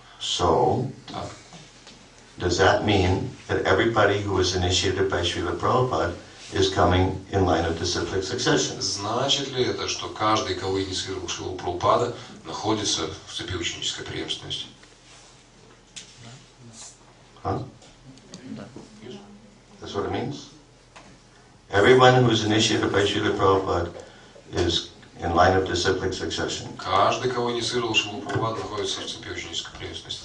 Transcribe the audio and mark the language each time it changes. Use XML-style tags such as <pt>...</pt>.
<en>So,</en> <ru>Так.</ru> <en>does that mean that everybody who was initiated by Srila Prabhupada is coming in line of disciplic succession?</en> <ru>Значит ли это, что каждый, кого инициировал Шрила Прабхупада, находится в цепи ученической преемственности?</ru> <en>Huh? That's what it means? Everyone who is initiated by Srila Prabhupada is in line of disciplic succession.</en> <ru>Каждый, кого инициировал Шрила Прабхупада, находится в цепи ученической преемственности.</ru>